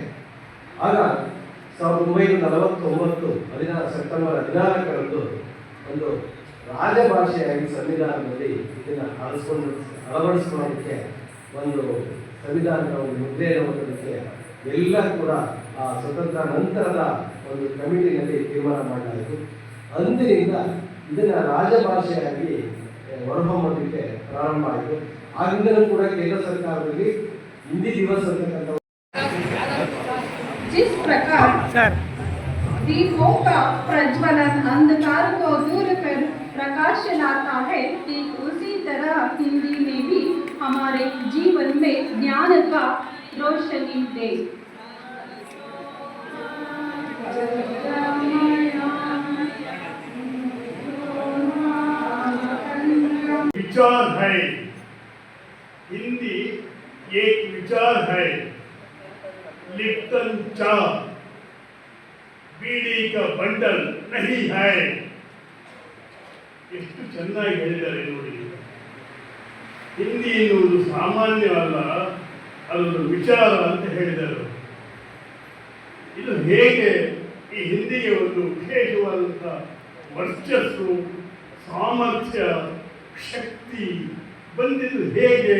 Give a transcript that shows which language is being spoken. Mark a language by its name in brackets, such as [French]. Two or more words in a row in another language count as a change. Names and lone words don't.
[Kannada] ಆಗ 1949 ಸೆಪ್ಟೆಂಬರ್ 14ರಂದು ಒಂದು ರಾಜಭಾಷೆಯಾಗಿ ಸಂವಿಧಾನದಲ್ಲಿ ಇದನ್ನು ಅಳವಡಿಸ್ಕೊಳ್ಳೋದಕ್ಕೆ ಒಂದು ಸಂವಿಧಾನದ ಒಂದು ಮುದ್ರೆಯನ್ನು ಹೊಂದೋದಕ್ಕೆ ಎಲ್ಲ ಕೂಡ ಆ ಸ್ವತಂತ್ರ ನಂತರದ ಒಂದು ಕಮಿಟಿನಲ್ಲಿ ತೀರ್ಮಾನ ಮಾಡಲಾಯಿತು. ಅಂದಿನಿಂದ ಇದನ್ನು ರಾಜಭಾಷೆಯಾಗಿ ಹೊರಹೊಮ್ಮೋದಕ್ಕೆ ಪ್ರಾರಂಭ ಆಯಿತು. ಆಗಿಂದಲೂ ಕೂಡ ಕೇಂದ್ರ ಸರ್ಕಾರದಲ್ಲಿ ಹಿಂದಿ ದಿವಸ ಅಂತಕ್ಕಂಥ [Hindi] जिस प्रकार दीपों का प्रज्वलन अंधकार को दूर कर प्रकाश लाता है, ठीक उसी तरह हिंदी में भी हमारे जीवन में ज्ञान का रोशनी दे. विचार है, हिंदी एक विचार है. लिप्टन चाय बीड़ी का बंडल नहीं है. [Kannada] ಎಷ್ಟು ಚೆನ್ನಾಗಿ ಹೇಳಿದ್ದಾರೆ ನೋಡಿ. ಹಿಂದಿ ಎನ್ನುವುದು ಸಾಮಾನ್ಯವಲ್ಲ, ಅದೊಂದು ವಿಚಾರ ಅಂತ ಹೇಳಿದರು. ಇದು ಹೇಗೆ ಈ ಹಿಂದಿಗೆ ಒಂದು ವಿಶೇಷವಾದಂಥ ವರ್ಚಸ್ಸು, ಸಾಮರ್ಥ್ಯ, ಶಕ್ತಿ ಬಂದಿದ್ದು ಹೇಗೆ?